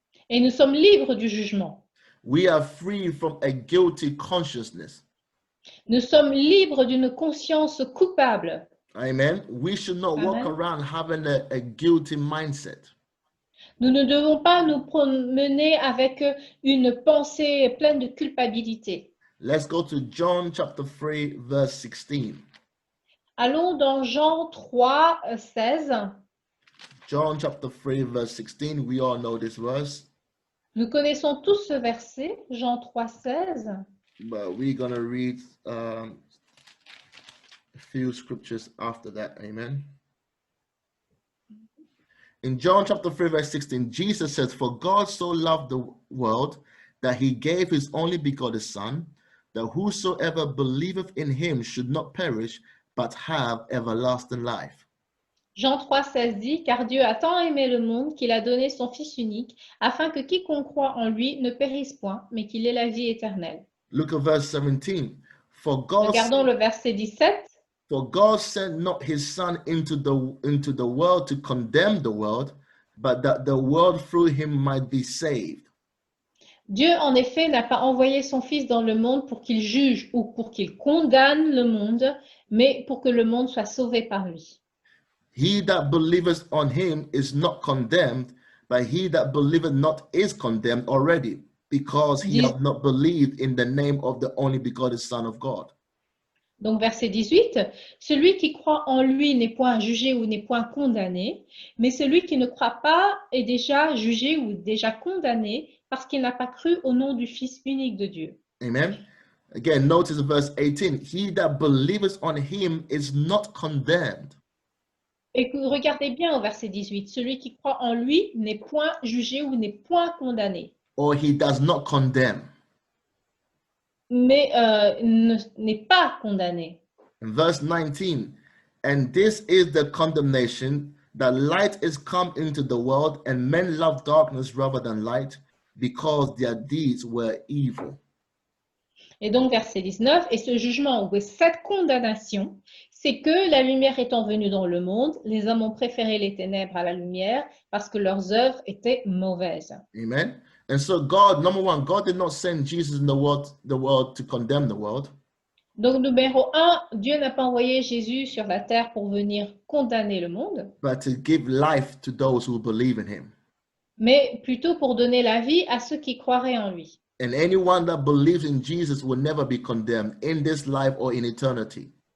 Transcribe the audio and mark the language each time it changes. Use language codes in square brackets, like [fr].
[fr] Et nous sommes libres du jugement. [en] We are free from a guilty consciousness. [fr] Nous sommes libres d'une conscience coupable. [en] Amen. We should not walk [fr] Amen. [en] around having a guilty mindset. [fr] Nous ne devons pas nous promener avec une pensée pleine de culpabilité. [en] Let's go to John chapter 3, verse 16. [fr] Allons dans Jean 3, 16. [en] John chapter 3, verse 16. We all know this verse, [fr] Nous connaissons tous ce verset, Jean 3, 16. [en] but we're going to read a few scriptures after that. Amen. In John chapter 3, verse 16, Jesus says, "For God so loved the world that he gave his only begotten Son, that whosoever believeth in him should not perish, but have everlasting life." [fr] Jean 3, 16 dit, car Dieu a tant aimé le monde qu'il a donné son Fils unique, afin que quiconque croit en lui ne périsse point, mais qu'il ait la vie éternelle. [en] Look at verse 17. For God, [fr] Regardons le verset 17. [en] for God sent not his Son into the world to condemn the world, but that the world through him might be saved. [fr] Dieu, en effet, n'a pas envoyé son Fils dans le monde pour qu'il juge ou pour qu'il condamne le monde, mais pour que le monde soit sauvé par lui. [en] He that believeth on him is not condemned, but he that believeth not is condemned already, because he hath not believed in the name of the only begotten Son of God. [fr] Donc verset 18, celui qui croit en lui n'est point jugé ou n'est point condamné, mais celui qui ne croit pas est déjà jugé ou déjà condamné parce qu'il n'a pas cru au nom du Fils unique de Dieu. [en] Amen. Again, notice verse 18. He that believeth on him is not condemned. [fr] Et regardez bien au verset 18, celui qui croit en lui n'est point jugé ou n'est point condamné. [en] Or he does not condemn. [fr] Mais n'est pas condamné. [en] In verse 19, and this is the condemnation, that light is come into the world, and men love darkness rather than light, because their deeds were evil. [fr] Et donc verset 19, et ce jugement ou cette condamnation, c'est que la lumière étant venue dans le monde, les hommes ont préféré les ténèbres à la lumière parce que leurs œuvres étaient mauvaises. [en] Amen. And so God, number one, God did not send Jesus in the world to condemn the world. [fr] Donc numéro 1, Dieu n'a pas envoyé Jésus sur la terre pour venir condamner le monde, [en] But to give life to those who believe in him. [fr] mais plutôt pour donner la vie à ceux qui croiraient en lui. [en] And anyone that believes in Jesus will never be condemned in this life or in eternity.